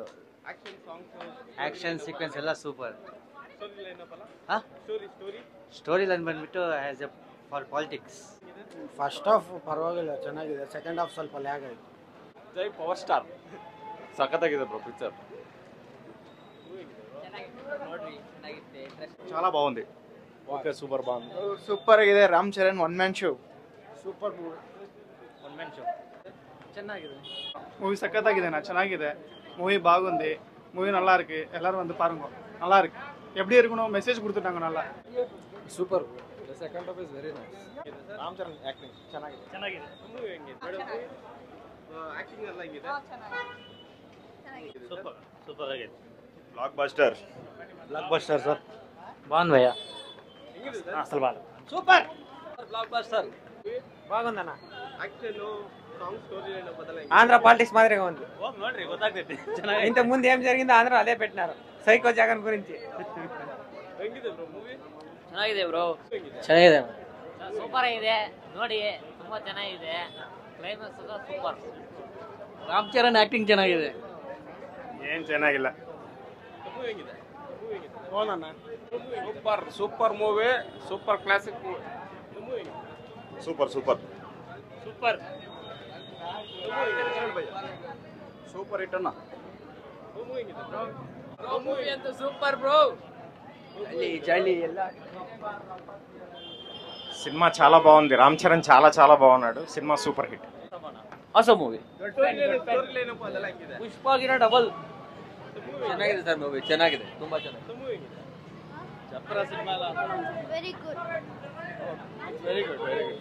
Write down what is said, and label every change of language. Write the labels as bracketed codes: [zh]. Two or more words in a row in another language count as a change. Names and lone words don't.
[en] action songs action sequence [kn] ಎಲ್ಲ ಸೂಪರ್. [en] story line up [kn] ಅಲ್ಲ? ಹಾಂ, ಸ್ಟೋರಿ [en] story line [kn] ಬಂದ್ಬಿಟ್ಟು [en] as a far politics. first half [kn] ಪರವಾಗಿಲ್ಲ, ಚೆನ್ನಾಗಿದೆ. [en] second half [kn] ಸ್ವಲ್ಪ ಲ್ಯಾಗ್ ಆಯಿತು. ಜೈ ಪವರ್ ಸ್ಟಾರ್ ಸಖತ್ತಾಗಿದೆ ಬ್ರೋ ಪಿಕ್ಚರ್. [te] చాలా బాగుంది. ఓకే, సూపర్ బాగుంది. [kn] ಸೂಪರ್ ಆಗಿದೆ. ರಾಮ್ ಚರಣ್ [en] one man show. super movie, one man show [kn] ಚೆನ್ನಾಗಿದೆ. [ta] மூவி சக்கத்தாக்குதுண்ணா, ಚೆನ್ನಾಗಿದೆ. மூவி பாகுந்தி, மூவி நல்லா இருக்கு. எல்லாரும் வந்து பாருங்க, நல்லா இருக்கு. எப்படி இருக்கணும் மெசேஜ் கொடுத்துட்டாங்க நல்லா. [kn] ಸೂಪರ್. [en] second half is very nice. [kn] ರಾಮ್ ಚರಣ್ ಆಕ್ಟಿಂಗ್ ಚೆನ್ನಾಗಿದೆ. ಮೂವಿ ಹೆಂಗಿದೆ ಮೇಡಮ್? ಆಕ್ಟಿಂಗ್ ಎಲ್ಲ ಹೆಂಗಿದೆ? [en] super super [kn] ಆಗಿದೆ. [en] block buster [kn] ಸರ್. [te] బాగుంది భయ్యా, [kn] ಹೆಂಗಿದೆ ಸರ್? [te] అసలు బాగా సూపర్. [en] block buster [te] బాగుందన్న. [en] action song story line up [kn] ಅದೆಲ್ಲ [te] ఆంధ్ర పాలిటిక్స్ మాదిరిగా ఉంది. [kn] ನೋಡ್ರಿ ಗೊತ್ತಾಗ್ತೈತಿ. [te] ఇంతకు ముందు ఏం జరిగిందో ఆంధ్ర అదే పెట్టినారు, సైకో జగన్ గురించి. [kn] ಹೆಂಗಿದೆ ಬ್ರೋ ಮೂವಿ? ಚೆನ್ನಾಗಿದೆ ಬ್ರೋ, ಹೆಂಗಿದೆ? ಚೆನ್ನಾಗಿದೆ. ಸೂಪರ್ ಆಗಿದೆ, ನೋಡಿ ತುಂಬಾ ಚೆನ್ನಾಗಿದೆ, ಕ್ಲೈಮ್ಯಾಕ್ಸ್ ಸೂಪರ್. ರಾಮ್ ಚರಣ್ ಆಕ್ಟಿಂಗ್ ಚೆನ್ನಾಗಿದೆ. ಏನ್ ಚೆನ್ನಾಗಿಲ್ಲ. ಮೂವಿ ಹೆಂಗಿದೆ? ಮೂವಿ ಹೆಂಗಿದೆ? [en] super movie, super classic movie. [kn] ಮೂವಿ ಹೆಂಗಿದೆ? [en] super super [te] సూపర్. [kn] ಮೂವಿ ಹೆಂಗಿದೆ ಶರಣ್ ಭಯ್ಯ? [en] super hit [kn] ಅನ್ನ. ಮೂವಿ ಹೆಂಗಿದೆ ಬ್ರೋ? ಮೂವಿ ಅಂತೂ ಸೂಪರ್ ಬ್ರೋ. చలి ಎಲ್ಲ [te] సినిమా చాలా బాగుంది. రామ్ చరణ్ చాలా చాలా బాగున్నాడు. సినిమా [en] super hit. awesome movie. story line up [kn] ಅದೆಲ್ಲ ಹೆಂಗಿದೆ? ಪುಷ್ಪಾಗಿನ ಡಬಲ್ ಮೂವಿ ಚೆನ್ನಾಗಿದೆ ಸರ್, ಮೂವಿ ಚೆನ್ನಾಗಿದೆ, ತುಂಬಾ ಚೆನ್ನಾಗಿದೆ. ಮೂವಿ ಹೆಂಗಿದೆ? ಚಪ್ರ ಸಿನಿಮಾ [en] Very good. very good, very good.